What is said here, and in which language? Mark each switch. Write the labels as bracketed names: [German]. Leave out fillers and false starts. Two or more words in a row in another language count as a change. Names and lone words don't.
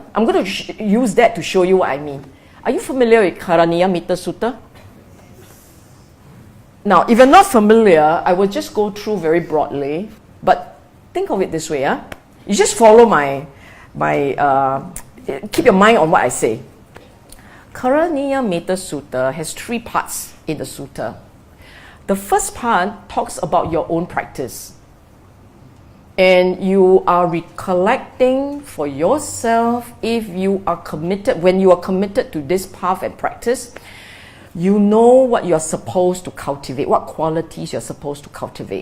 [English] I'm going to use that to show you what I mean. Are you familiar with Karaniya-metta Sutta? Now, if you're not familiar, I will just go through very broadly, but think of it this way. You just follow keep your mind on what I say. Karaniya-metta Sutta has 3 parts in the sutta. The first part talks about your own practice. And you are recollecting for yourself if you are committed, when you are committed to this path and practice, you know what you're supposed to cultivate, what qualities you're supposed to cultivate.